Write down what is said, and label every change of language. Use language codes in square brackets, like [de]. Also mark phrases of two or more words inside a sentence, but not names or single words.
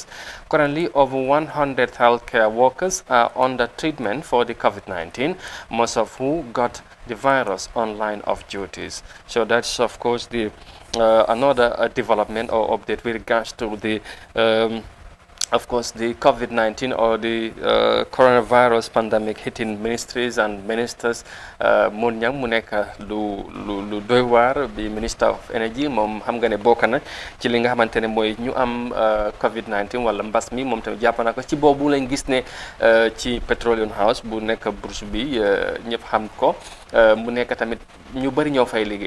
[en] Currently, over 100 healthcare workers are under treatment for the COVID-19, most of who got the virus on line of duties. So that's of course the another development or update with regards to the of course, the COVID-19 or the coronavirus pandemic hitting ministries and ministers. [wo] Mun ñang mu nekk lu doy waar bi [en] Minister of Energy [wo] moom xam nga ne bokk na ci li nga xamante ne mooy ñu am COVID-19 wala mbas mi moom tamit jàpp na ko ci boobu lañ gis ne ci Petroleum House bu nekk bourse bi ñëpp xam ko mu nekk tamit ñu bëri ñoo fay liggéey.